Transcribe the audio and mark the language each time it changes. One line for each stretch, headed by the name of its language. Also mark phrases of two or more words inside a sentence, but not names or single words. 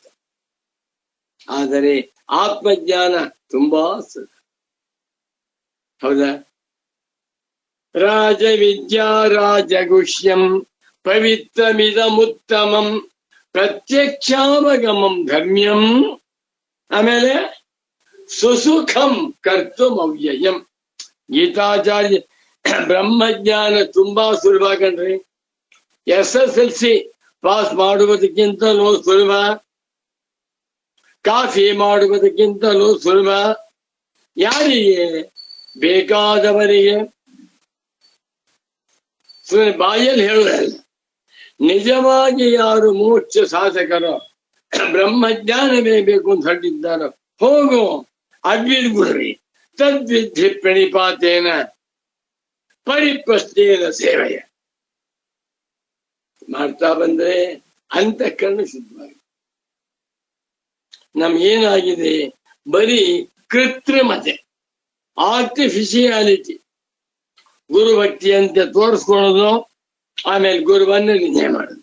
Kannada: ಆದರೆ ಆತ್ಮಜ್ಞಾನ ತುಂಬಾ ಸುಲಭ. ಹೌದಾ?
Sanskrit: ರಾಜವಿದ್ಯಾ ರಾಜಗುಷ್ಯಂ ಪವಿತ್ರಮಿದಮುತ್ತಮಂ ಪ್ರತ್ಯಕ್ಷಾವಗಮಂ ಧರ್ಮ್ಯಂ. ಆಮೇಲೆ ಸುಸುಖಂ ಕರ್ತುಂ ಅವ್ಯಯಂ.
Kannada: ಗೀತಾಚಾರ್ಯ ಬ್ರಹ್ಮಜ್ಞಾನ ತುಂಬಾ ಸುಲಭ ಕಣ್ರಿ. SSLC ಪಾಸ್ ಮಾಡುವುದಕ್ಕಿಂತಲೂ ಸುಲಭ, ಕಾಫಿ ಮಾಡುವುದಕ್ಕಿಂತಲೂ ಸುಲಭ. ಯಾರಿಗೆ? ಬೇಕಾದವರಿಗೆ. ಬಾಯಲ್ಲಿ ಹೇಳುವುದಲ್ಲ. ನಿಜವಾಗಿ ಯಾರು ಮೋಕ್ಷ ಸಾಧಕರೋ, ಬ್ರಹ್ಮಜ್ಞಾನವೇ ಬೇಕು ಅಂತ ಹೊರಟಿದ್ದಾರೋ, ಹೋಗು ಅದ್ವಿದ್ಗುರಿ
Sanskrit: ತದ್ವಿಧಿ ಪ್ರಣಿಪಾತೇನ ಪರಿಪ್ರಶ್ನೇನ
Kannada: ಸೇವೆಯ ಮಾಡ್ತಾ ಬಂದ್ರೆ ಅಂತಃಕರಣ ಶುದ್ಧವಾಗಿ. ನಮ್ಗೇನಾಗಿದೆ? ಬರೀ ಕೃತ್ರಿಮತೆ, ಆರ್ಟಿಫಿಷಿಯಾಲಿಟಿ. ಗುರುಭಕ್ತಿ ಅಂತ ತೋರಿಸ್ಕೊಳ್ಳೋದು, ಆಮೇಲೆ ಗುರುವನ್ನ ನಿಂದೆ ಮಾಡೋದು.